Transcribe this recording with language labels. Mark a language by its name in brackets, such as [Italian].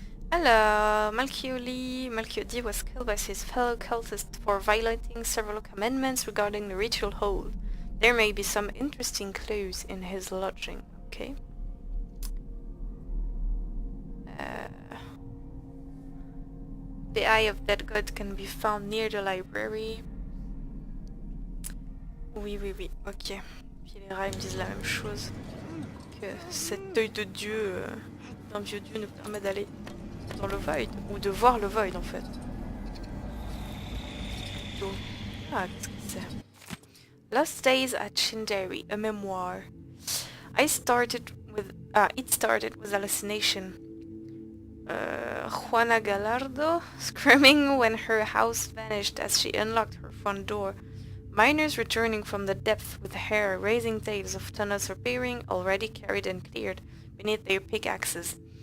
[English] Alors, Malchiodi was killed by his fellow cultists for violating several commandments regarding the ritual hold. There may be some interesting clues in his lodging. Okay. The eye of that god can be found near the library. [French] Oui, ok. Puis les rats ils me disent la même chose. Que cet œil de dieu, d'un vieux dieu, nous permet d'aller dans le void, ou de voir le void en fait. Donc, ah, qu'est-ce que c'est? [English] Lost Days at Shindaery, a memoir. It started with hallucination. Juana Gallardo screaming when her house vanished as she unlocked her front door. Miners returning from the depth with hair raising tales of tunnels appearing already carried and cleared beneath their pickaxes.